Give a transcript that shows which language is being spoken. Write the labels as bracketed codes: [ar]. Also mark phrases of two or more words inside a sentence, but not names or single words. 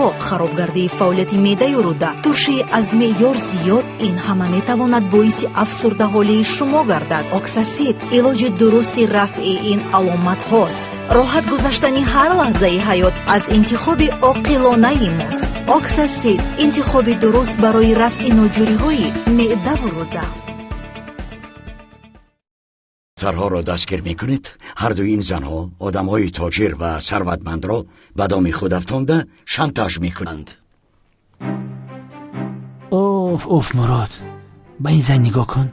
[tg] харобгардии фаъолияти медаю рӯда, туршии аз меъёр зиёд, ин ҳама метавонад боиси афсурдаҳолии шумо гардад. оксасид илоҷи дурусти рафъи ин аломатҳост. роҳат гузаштани ҳар лаҳзаи ҳаёт аз интихоби оқилонаи мост. оксасид интихоби дуруст барои рафъи ноҷуриҳои меъдаву рӯда. [fa] دخترها را دستگیر میکنید. هر دو این زنها آدمهای تاجر و ثروتمند را به دام خود افکنده شانتاژ میکنند. اوف مراد، به این زن نگاه کن.